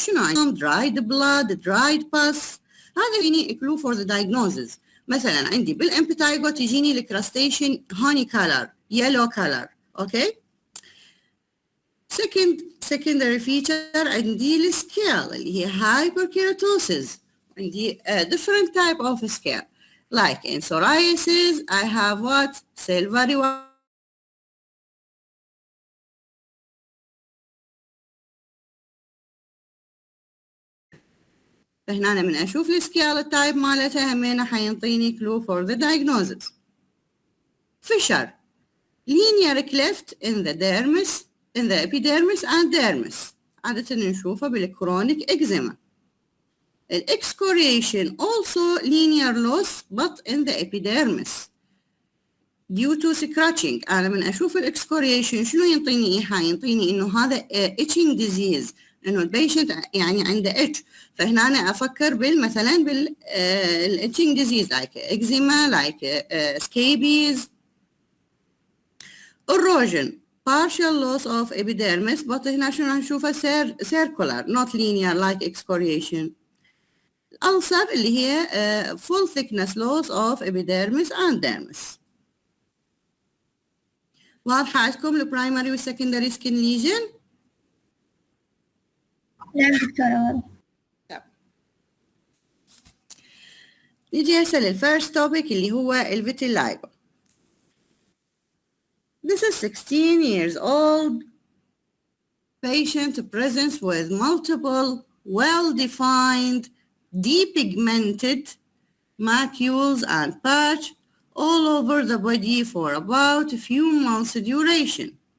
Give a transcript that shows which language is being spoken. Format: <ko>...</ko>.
<ar>شنو عندهم؟</ar> <en>dried blood, dried pus.</en> <ar>هذا يجيني</ar> <en>clue for the diagnosis.</en> <ar>مثلا عندي بالامبيتايجو تجيني الكراستيشن هوني كالر يلو كالر. اوكي.</ar> <en>secondary feature</en> <ar>عندي السكيل اللي هي hyperkeratosis. عندي different type of scale like in psoriasis I have what silvery فهنا أنا من أشوف السكيل التايب مالتها همينة حينطيني clue for the diagnosis.</ar> <en>fissure linear cleft in the dermis in the epidermis and dermis</en> <ar>عادة نشوفها</ar> <en>بالchronic eczema. excoriation also linear loss but in the epidermis due to scratching.</en> <ar>أنا من أشوف الإكسكوريشن شنو ينطيني إيحاء؟ ينطيني إنه هذا</ar> <en>itching disease،</en> <ar>إنه البيشنت يعني عنده itch، فهنا أنا أفكر مثلا itching disease</ar> <en>like eczema like scabies. erosion partial loss of epidermis but</en> <ar>هنا شنو هنشوفها</ar> <en>circular not linear like excoriation. ulcer</en> <ar>اللي هي</ar> <en>full thickness loss of epidermis and dermis.</en> <ar>واضحة عندكم البرايمري والسكندري سكين ليجن؟ نعم دكتورة. نجي هسه للفيرست توبيك اللي هو الفيتيلايجو.</ar> <en>This is 16 years old patient presents with multiple well-defined depigmented macules and patch all over the body for about a few months duration.</en>